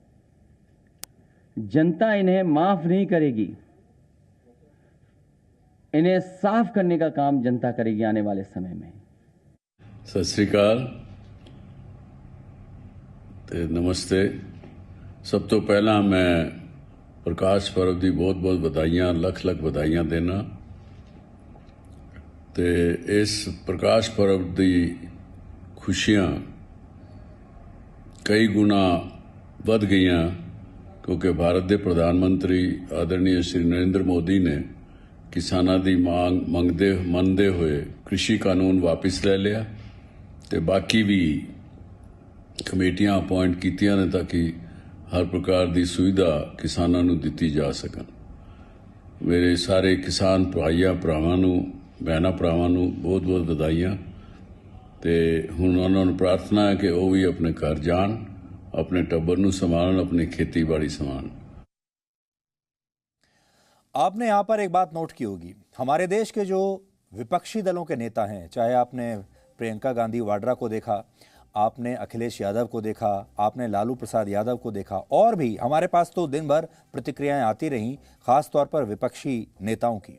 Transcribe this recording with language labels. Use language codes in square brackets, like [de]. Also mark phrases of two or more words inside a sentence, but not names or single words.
[hi] जनता इन्हें माफ नहीं करेगी, इन्हें साफ करने का काम जनता करेगी आने वाले समय में। [pa] ਸਤ ਸ੍ਰੀ ਅਕਾਲ ਤੇ ਨਮਸਤੇ। ਸਭ ਤੋਂ ਪਹਿਲਾ ਮੈਂ ਪ੍ਰਕਾਸ਼ ਪਰਵ ਕੀ ਬਹੁਤ ਬਹੁਤ ਬਧਾਈਆਂ, ਲੱਖ ਲੱਖ ਬਧਾਈਆਂ ਦੇਣਾ ਤੇ ਇਸ ਪ੍ਰਕਾਸ਼ ਪਰਬ ਦੀ ਖੁਸ਼ੀਆਂ ਕਈ ਗੁਣਾ ਵੱਧ ਗਈਆਂ ਕਿਉਂਕਿ ਭਾਰਤ ਦੇ ਪ੍ਰਧਾਨ ਮੰਤਰੀ ਆਦਰਣੀय श्री नरेंद्र मोदी ने ਕਿਸਾਨਾਂ ਦੀ ਮੰਨਦੇ ਹੋਏ ਕ੍ਰਿਸ਼ੀ ਕਾਨੂੰਨ ਵਾਪਸ ਲੈ ਲਿਆ ਤੇ ਬਾਕੀ ਵੀ ਕਮੇਟੀਆਂ ਅਪਾਇੰਟ ਕੀਤੀਆਂ ਨੇ ਤਾਂ ਕਿ ਹਰ ਪ੍ਰਕਾਰ ਦੀ ਸੁਵਿਧਾ ਕਿਸਾਨਾਂ ਨੂੰ ਦਿੱਤੀ ਜਾ ਸਕਣ। ਮੇਰੇ ਸਾਰੇ ਕਿਸਾਨ ਭਾਈਆਂ ਭਰਾਵਾਂ ਨੂੰ ਭੈਣਾਂ ਭਰਾਵਾਂ ਨੂੰ ਬਹੁਤ ਬਹੁਤ ਵਧਾਈਆਂ ਤੇ ਹੁਣ ਉਹਨਾਂ ਨੂੰ ਪ੍ਰਾਰਥਨਾ ਹੈ ਕਿ ਉਹ ਵੀ ਆਪਣੇ ਘਰ ਜਾਣ, ਆਪਣੇ ਟੱਬਰ ਨੂੰ ਸੰਭਾਲਣ, ਆਪਣੀ ਖੇਤੀ ਬਾੜੀ ਸੰਭਾਲਣ। [hi] आपने यहाँ पर एक बात नोट की होगी, हमारे देश के जो विपक्षी दलों के नेता हैं, चाहे आपने प्रियंका गांधी वाड्रा को देखा, आपने अखिलेश यादव को देखा, आपने लालू प्रसाद यादव को देखा, और भी हमारे पास तो दिन भर प्रतिक्रियाएं आती रहीं, खास तौर पर विपक्षी नेताओं की।